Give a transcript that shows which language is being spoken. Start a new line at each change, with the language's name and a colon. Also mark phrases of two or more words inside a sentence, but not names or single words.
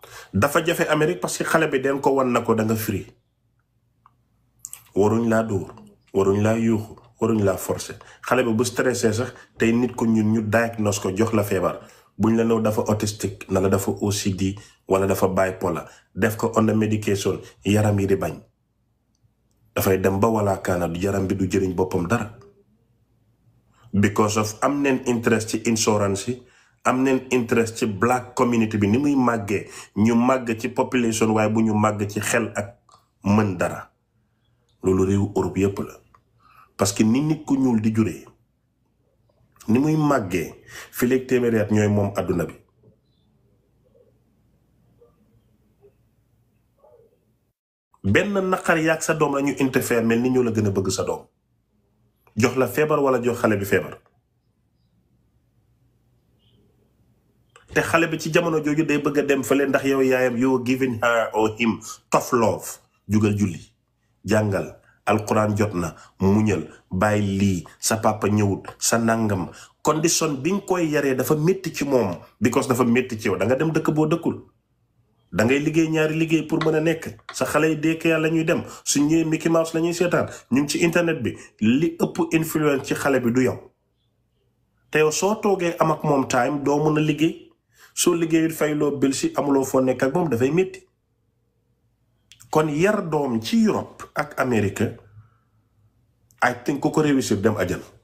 Wolof: dafa jafe Amérique
French: parce que
Wolof: xale bi den ko wan na ko da nga free waruñ laa dóor waruñ laa yuuxu waruñ laa forcer xale bi bu stressé sax tey nit ko ñun ñu diagnose ko jox la feebar buñ la new dafa autistique na la dafa OCD wala dafa bipolar def ko
English: under medication
Wolof: yaram yi di bañ dafay dem ba wala kaana du yaram bi du jëriñ boppam dara
English: because of
Wolof: am neen interest ci insurance yi am neen interest ci
English: black community
Wolof: bi ni muy màggee ñu màgg ci population waaye bu ñu màgg ci xel ak mën dara loolu réew Europe yépp la parce que ni nit ku ñuul di juree ni muy màggee fi léegi téeméeri at ñooy moom àdduna bi benn naqar yaag sa doom la ñu interfere mel ni ñoo la gën a bëgg sa doom jox la feebar wala jox xale bi feebar te xale bi ci jamono jooju day bëgg a dem fële ndax yow yaayam yow
English: giving her or him tough love
Wolof: jugal julli jàngal alquran jot na muñal bàyyi lii sa papa ñëwut sa nangam condition bi nga koy yaree dafa métti ci moom because dafa métti ci yow da nga dem dëkk boo dëkkul da ngay liggéey ñaari liggéey pour mën a nekk sa xale yi dekk yàlla ñuy dem suñ ñëwee Mickey Mouse la ñuy seetaan ñu ngi ci internet bi li ëpp influence ci xale bi du yow te yow soo toogee am ak moom time doo mën a liggéey soo liggéeyul fayloo bil si amuloo foo nekk ak moom dafay métti kon yar doom ci Europe ak Amérique
English: I think
Wolof: ku ko réussir dem ajal